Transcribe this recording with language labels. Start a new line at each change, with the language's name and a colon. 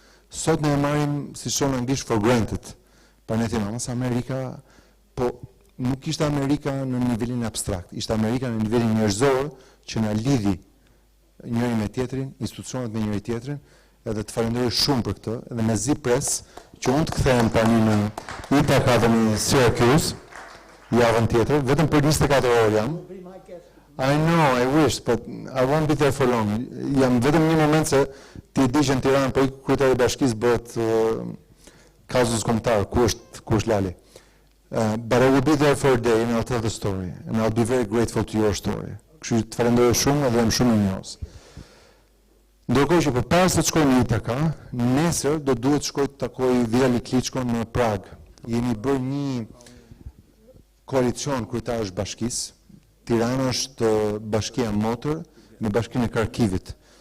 Albanian: Sot ne e marrim, si thon anglisht, for granted. Pa ne thënë, mos Amerika, po nuk ishte Amerika në nivelin abstrakt, ishte Amerika në nivelin njerëzor që na lidhi njëri me tjetrin, institucionet me njëri tjetrin, edhe të falenderoj shumë për këtë, edhe me zi pres që unë të kthehem tani në IHRFFA dhe në Syracuse javën tjetër, vetëm për 24 orë jam.
English: I know, I wish, but I won't be there for long.
Albanian: Jam vetëm një moment se ti di që në Tiranë po i kryetari i bashkisë bëhet kazus kombëtar, ku është Lali.
English: But I will be there for a day and I'll tell the story and I'll be very grateful to your story.
Albanian: Kështu të falenderoj shumë dhe jam shumë i njohës. Ndërkohë që përpara se të shkoj në IHRFFA, nesër do duhet të shkoj të takoj Vitali Klitschkon në Prag. Jemi bërë një koalicion kryetarësh bashkisë. Tirana është bashkia motor në bashkinë e Kharkivit.